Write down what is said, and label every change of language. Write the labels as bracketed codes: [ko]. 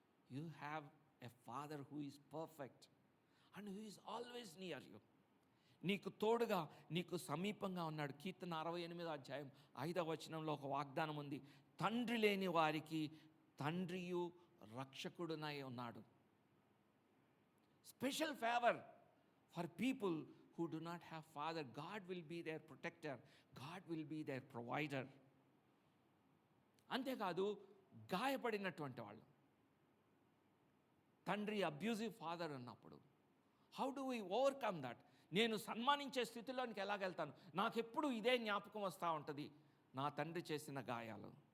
[en] You have a father who is perfect and who is always near you. [te] నీకు తోడుగా, నీకు సమీపంగా ఉన్నాడు. కీర్తన 68 ఒక వాగ్దానం ఉంది, తండ్రి లేని వారికి తండ్రియు రక్షకుడునై ఉన్నాడు. [en] Special favour for people who do not have father. God will be their protector. God will be their provider. [te] అంతేకాదు, గాయపడినటువంటి వాళ్ళు, తండ్రి అబ్యూజివ్ ఫాదర్ ఉన్నప్పుడు [en] How do we overcome that? [te] నేను సన్మానించే స్థితిలోనికి ఎలాగెళ్తాను? నాకెప్పుడు ఇదే జ్ఞాపకం వస్తూ ఉంటుంది, నా తండ్రి చేసిన గాయాలు.